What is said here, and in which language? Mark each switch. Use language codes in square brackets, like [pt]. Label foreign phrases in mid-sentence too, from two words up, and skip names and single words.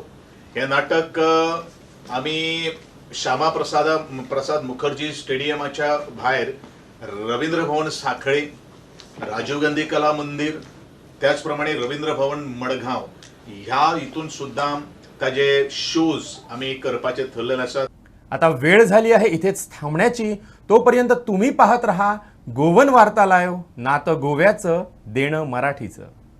[kok] हे नाटक आमी श्यामा प्रसाद मुखर्जी स्टेडियमाच्या भायर रवींद्र भवन सांखळी, राजीव गांधी कला मंदिर, त्याच प्रमाणे रवींद्र भवन मडगांव ह्या हितून सुद्दां ताजे शोज आमी करपाचे ठरलेले आसात. [mr] आता वेळ झाली आहे इथेच थांबण्याची. तोपर्यंत तुम्ही पाहत रहा गोवन वार्ता लाईव्ह, नातं गोव्याचं, देणं मराठीचं.